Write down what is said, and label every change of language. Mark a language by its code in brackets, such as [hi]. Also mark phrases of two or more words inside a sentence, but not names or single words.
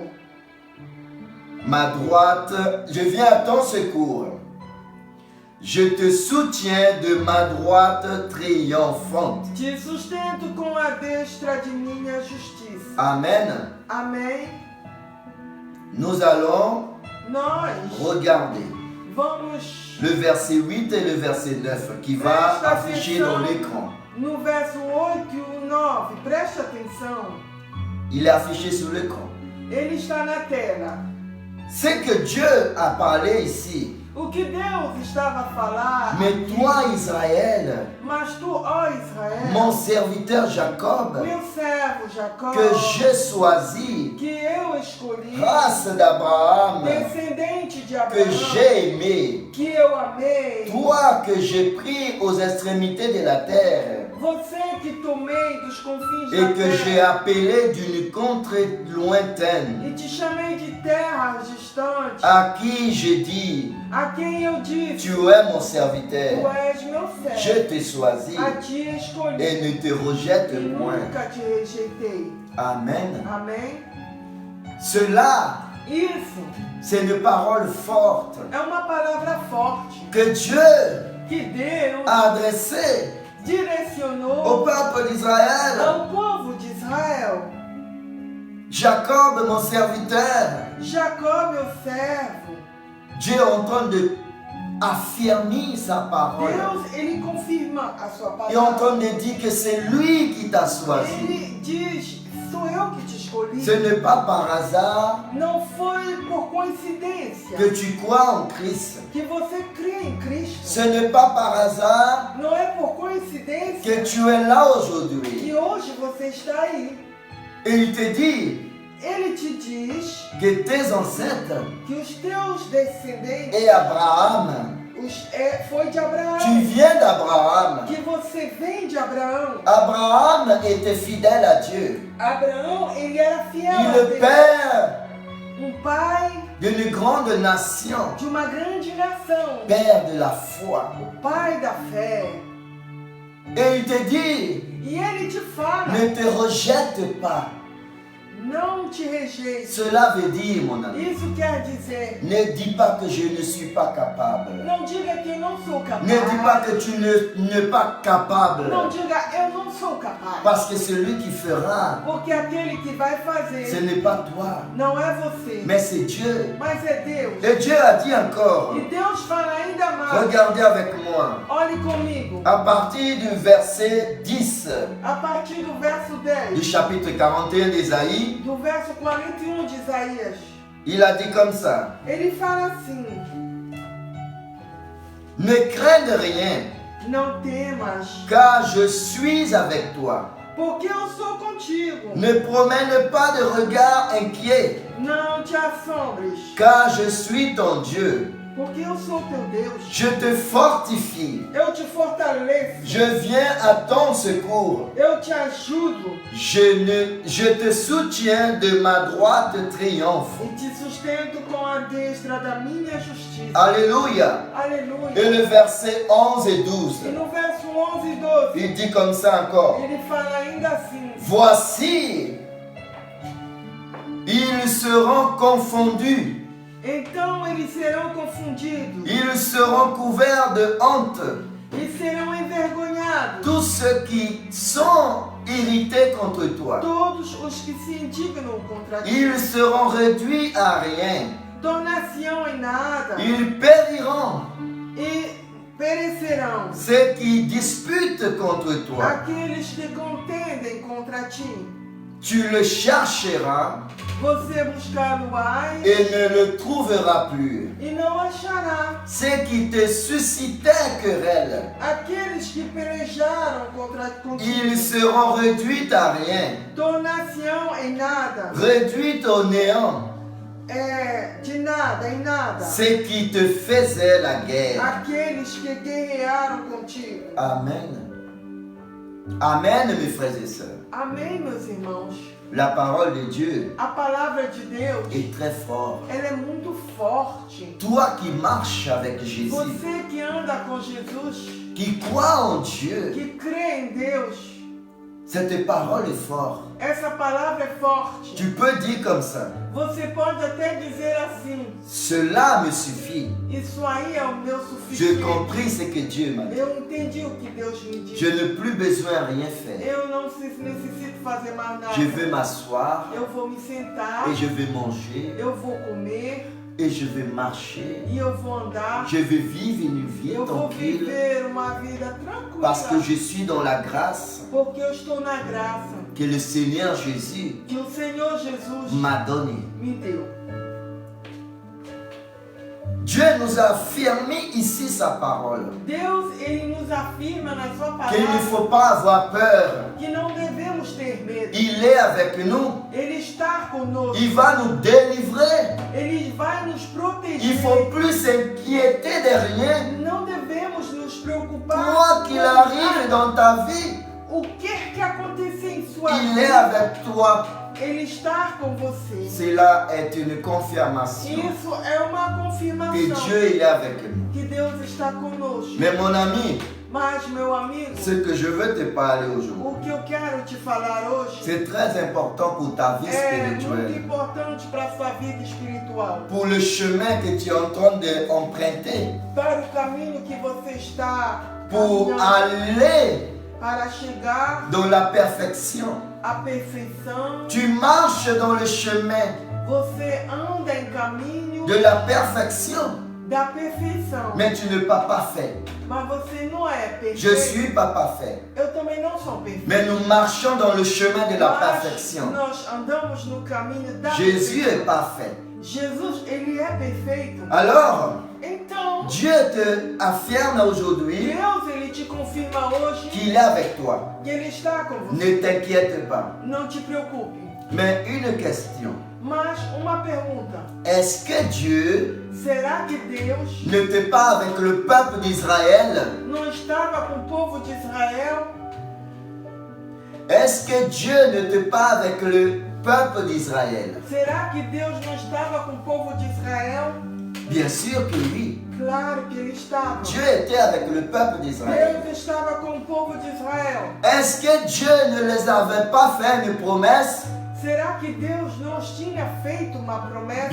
[fr] Ma droite, je viens à ton secours. Je te soutiens de ma droite triomphante. [pt] Te sustento com a destra de minha justiça. [fr] Amen. [pt] Amém? [fr] Nous allons [pt] Nós [fr] regarder [pt] vamos [fr] le verset 8 et le verset 9 qui va afficher dans l'écran. [pt] no verso 8 e o 9. Preste atenção. [fr] Il est affiché sur l'écran. [pt] Ele está na tela. [fr] Ce que Dieu a parlé ici, [pt] O que Deus estava a falar, [fr] mais [pt] aqui, [fr] toi Israël, [pt] mas tu, ó Israel, [fr] mon serviteur Jacob, [pt] meu servo Jacó, [fr] que j'ai choisi, [pt] que eu escolhi, [fr] race d'Abraham, [pt] descendente de que Abraão, [fr] j'ai aimé, [pt] que eu amei, [fr] toi que j'ai pris aux extrémités de la terre, [pt] você que tomei dos confins [fr] et [pt] da [fr] que j'ai [pt] terra, [fr] appelé d'une contrée lointaine, [pt] e te chamei de terras distantes, [fr] à qui j'ai dit, [pt] a quem eu disse, [fr] tu es mon [pt] tu [fr] serviteur, [pt] és meu [fr] je [pt] servo, [fr] t'ai choisi [pt] a ti escolhi, [fr] et ne te rejette [pt] e [fr] point. [pt] nunca te rejeitei. [fr] Amen. [pt] Amém? [fr] Cela, [pt] Isso [fr] c'est une parole forte [pt] é uma palavra forte [fr] que Dieu [pt] que Deus [fr] a adressée au [pt] direcionou [fr] peuple d'Israël. [pt] ao povo de Israel. [fr] Jacob, mon serviteur, [pt] Jacó, meu servo. [fr] Dieu est en train de affirmer sa parole. [pt] Deus, ele confirma a sua [fr] Il est en train [pt] palavra. [fr] de dire que c'est lui qui t'a choisi. [pt] Ele diz, sou eu que te escolhi. [fr] Ce n'est pas par hasard [pt] Não foi por coincidência [fr] que tu crois en Christ. [pt] que você crê em Cristo. [fr] Ce n'est pas par hasard [pt] Não é por que coincidência [fr] tu es là aujourd'hui. [pt] que hoje você está aí. [fr] Et il te dit [pt] Ele te diz [fr] que tes ancêtres [pt] que os teus descendentes [fr] et Abraham, [pt] foi de Abraão. [fr] tu viens d'Abraham. [pt] Que você vem de Abraão. [fr] Abraham était fidèle à Dieu. [pt] Abraão, ele era fiel [fr] Il [pt] a [fr] est le [pt] Deus. [fr] père [pt] Pai [fr] d'une grande nation, [pt] de uma grande nação. [fr] père de la foi. [pt] O pai da fé. [fr] Et il te dit, [pt] E ele te fala, [fr] ne te rejette pas. [pt] não te rejeite. [fr] Cela veut dire, mon ami, [pt] Isso quer dizer, [fr] ne dis pas que je ne suis pas capable. [pt] não diga que eu não sou capaz. [fr] Ne dis pas que tu n'es pas capable. [pt] Não diga, eu não sou capaz. [fr] Parce que celui qui fera, [pt] Porque aquele que vai [fr] ce [pt] fazer [fr] n'est pas toi, [pt] não é você, [fr] mais c'est Dieu. [pt] mas é Deus. [fr] Et Dieu a dit encore, [pt] E Deus fala ainda mais. [fr] regardez avec moi, [pt] Olhe comigo. [fr] à partir du verset 10 [pt] A partir do verso [fr] du [pt] 10, [fr] chapitre 41 d'Ésaïe, [pt] do verso 41 de Isaías, [fr] il a dit comme ça, [pt] ele fala assim: [fr] ne crains de rien, [pt] não temas, [fr] car je suis avec toi. [pt] porque eu sou contigo. [fr] Ne promène pas de regard inquiet, [pt] Não te assombres, [fr] car je suis ton Dieu. [pt] porque eu sou teu Deus. [fr] Je te fortifie. [pt] Eu te fortaleço, [fr] Je viens à ton secours. [pt] eu te ajudo [fr] Je te soutiens de ma droite triomphe. [pt] e te sustento com a destra da minha justiça. [fr] Alléluia. Et [pt] Aleluia. [fr] le verset 11 et 12, [pt] E no verso 11 e 12, [fr] il dit comme ça encore. [pt] ele fala ainda assim: [fr] Voici, ils seront confondus. [pt] então eles serão confundidos [fr] Ils seront couverts de honte. [pt] e serão envergonhados. [fr] Tous ceux qui sont irrités contre toi. [pt] Todos os que se indignam contra ti [fr] Ils seront réduits à rien. [pt] tornar-se-ão em nada [fr] Ils périront. [pt] e perecerão. [fr] Ceux qui disputent contre toi. [pt] Aqueles que contendem contra ti, [fr] Tu le chercheras [pt] você buscar-lo-ás [fr] et ne le trouveras plus. [pt] e não achará. [fr] Ceux qui te suscitaient querelle, [pt] Aqueles que pelejaram contigo [fr] ils seront réduits à rien, [pt] tornar-se-ão em nada, [fr] réduits au néant. [pt] de nada em nada. [fr] Ceux qui te faisaient la guerre. [pt] Aqueles que guerrearam contigo. [fr] Amen. Amen, mes frères et sœurs. [pt] Amém, meus irmãos. [fr] La parole de Dieu [pt] A palavra de Deus, [fr] est très forte. [pt] ela é muito forte. [fr] Toi qui marches avec Jésus, [pt] Você que anda com Jesus, [fr] qui crois en Dieu, [pt] que crê em Deus, [fr] Cette parole est forte. [pt] Essa palavra é forte. [fr] Tu peux dire comme ça. [pt] Você pode até dizer assim: [fr] Cela me suffit. [pt] isso aí é o meu [fr] J'ai [pt] suficiente. [fr] compris ce que Dieu m'a dit. [pt] Eu entendi o que Deus me disse. [fr] Je n'ai plus besoin de rien faire. [pt] Eu não necessito fazer mais nada. [fr] Je vais m'asseoir [pt] Eu vou me sentar, [fr] et je vais manger [pt] eu vou comer [fr] et je vais marcher. [pt] e eu vou andar. [fr] Je vais vivre une vie [pt] Eu vou [fr] tranquille [pt] viver uma vida [fr] parce que [pt] tranquila. [fr] je suis dans la grâce [pt] Porque eu estou na graça [fr] que le Seigneur Jésus [pt] que o Senhor Jesus [fr] m'a donnée. [pt] me deu. [fr] Dieu nous a affirmé ici sa parole. [pt] Deus, ele nos afirma na sua [fr] Qu'il ne [pt] palavra [fr] faut pas avoir peur. [pt] que não devemos ter medo. [fr] Il est avec nous. [pt] Ele está conosco. [fr] Il va nous délivrer. [pt] Ele vai nos [fr] Il [pt] proteger. [fr] ne faut plus s'inquiéter de rien. [pt] Não devemos nos preocupar. [fr] Quoi qu'il [pt] com [fr] arrive [pt] nada. [fr] dans ta vie, [pt] O que acontecer em sua [fr] il est [pt] vida, [fr] avec toi. [pt] ele está com você. [fr] Cela est une confirmation [pt] Isso é uma [fr] que [pt] confirmação [fr] Dieu il est avec nous. [pt] que Deus está conosco. [fr] Mais mon ami, [pt] Mas, meu amigo, [fr] ce que je veux te parler aujourd'hui, [pt] o que eu quero te falar hoje [fr] c'est très important pour ta vie [pt] é muito [fr] spirituelle. [pt] importante para a sua vida espiritual. [fr] Pour le chemin que tu es en train d'emprunter. [pt] Para o caminho que você está [fr] Pour [pt] caminhando, [fr] aller [pt] para chegar [fr] dans la perfection. [pt] à perfeição. [fr] Tu marches dans le chemin [pt] Você anda em caminho [fr] de la perfection, [pt] da perfeição. [fr] mais tu n'es pas parfait. [pt] Mas você não é perfeito. [fr] Je suis pas parfait. [pt] Eu também não sou perfeito. [fr] Mais nous marchons dans le chemin de la [pt] Mas [fr] perfection. [pt] nós andamos no caminho da [fr] Jésus [pt] perfeição. [fr] est parfait. [pt] Jesus, ele é perfeito. [fr] Alors, [pt] Então, [fr] Dieu te affirme aujourd'hui [pt] Deus, ele te confirma hoje [fr] qu'il est avec toi. [pt] que ele está com você. [fr] Ne t'inquiète pas. [pt] Não te preocupe. [fr] Mais une question. [pt] Mas uma pergunta. [fr] Est-ce que Dieu [pt] Será que Deus [fr] n'était pas avec le peuple d'Israël? [pt] não estava com o povo de Israel? [fr] Est-ce que Dieu n'était pas avec le peuple d'Israël? [pt] Será que Deus não estava com o povo de Israel? [fr] Bien sûr que oui. [pt] Claro que ele estava. [fr] Dieu était avec le peuple d'Israël. [pt] Deus estava com o povo de Israel. [fr] Est-ce que Dieu ne les avait pas fait une promesse? [pt] Será que Deus não tinha feito uma promessa?